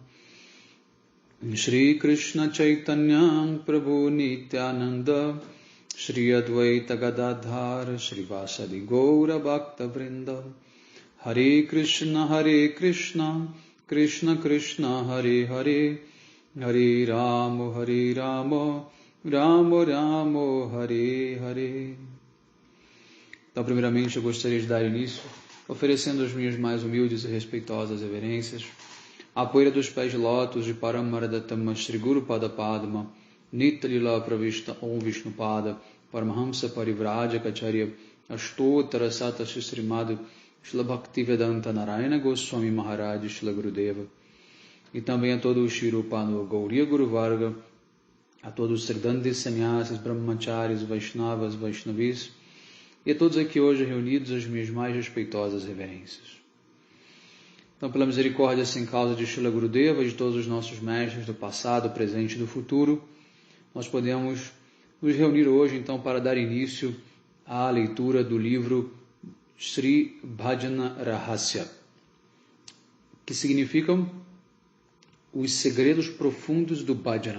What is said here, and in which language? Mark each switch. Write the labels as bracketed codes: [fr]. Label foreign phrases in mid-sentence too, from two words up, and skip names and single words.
[sa] Shri Krishna Chaitanya Prabhu Nityananda Shri Advaita Gadadhar Shri Vasadi Gaura Bhakta Vrinda Hare Krishna Krishna Krishna Hare Hare Hare Rama Rama Rama Hare Hare. [pt] Então, primeiramente, eu gostaria de dar início oferecendo as minhas mais humildes e respeitosas reverências à poeira dos pés de lótus de Paramaradattama Shri Guru Pada Padma Nitalila Pravishta Om Vishnupada Paramahamsa Parivrajacacharya Astottara Sata Srimad Shila Bhaktivedanta Narayana Goswami Maharaj Shila Gurudeva, e também a todo o Shirupano Gauriya Guru Varga, a todos os Siddhantis, Sannyasis, Brahmacharis, Vaishnavas, Vaishnavis, e a todos aqui hoje reunidos as minhas mais respeitosas reverências. Então, pela misericórdia sem causa de Shila Gurudeva e de todos os nossos mestres do passado, presente e do futuro, nós podemos nos reunir hoje, então, para dar início à leitura do livro Sri Bhajana Rahasya, que significam os segredos profundos do Bhajana.